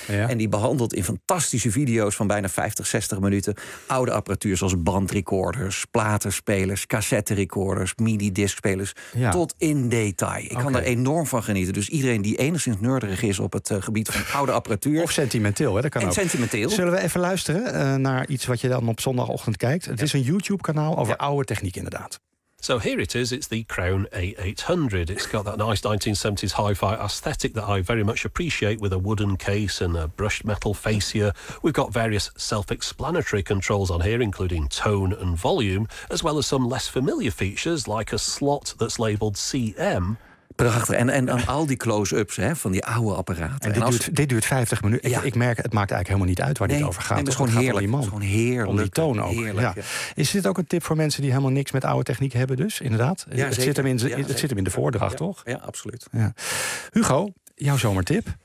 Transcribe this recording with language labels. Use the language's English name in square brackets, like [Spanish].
[Dutch] Ja. En die behandelt in fantastische video's van bijna 50, 60 minuten oude apparatuur zoals bandrecorders, platenspelers, cassetterecorders, mini-discspelers, tot in detail. Ik kan er enorm van genieten. Dus iedereen die enigszins nerdig is op het gebied van oude apparatuur. Of sentimenteel, hè? Dat kan en ook. Sentimenteel. Zullen we even luisteren naar iets wat je dan op zondagochtend kijkt? Het is een YouTube-kanaal over oude techniek, inderdaad. [English] So here it is, it's the Crown A800. It's got that nice 1970s hi-fi aesthetic that I very much appreciate with a wooden case and a brushed metal fascia. We've got various self-explanatory controls on here, including tone and volume, as well as some less familiar features like a slot that's labeled CM. [Dutch] Prachtig. En dan al die close-ups van die oude apparaten. En dit duurt 50 minuten. Ja. Ik merk, het maakt eigenlijk helemaal niet uit waar dit over gaat. Het is gewoon heerlijk. Het is gewoon heerlijk. Om die toon ook. Ja. Is dit ook een tip voor mensen die helemaal niks met oude techniek hebben dus? Inderdaad. Ja, het zit hem in de voordracht, toch? Ja, absoluut. Ja. Hugo, jouw zomertip?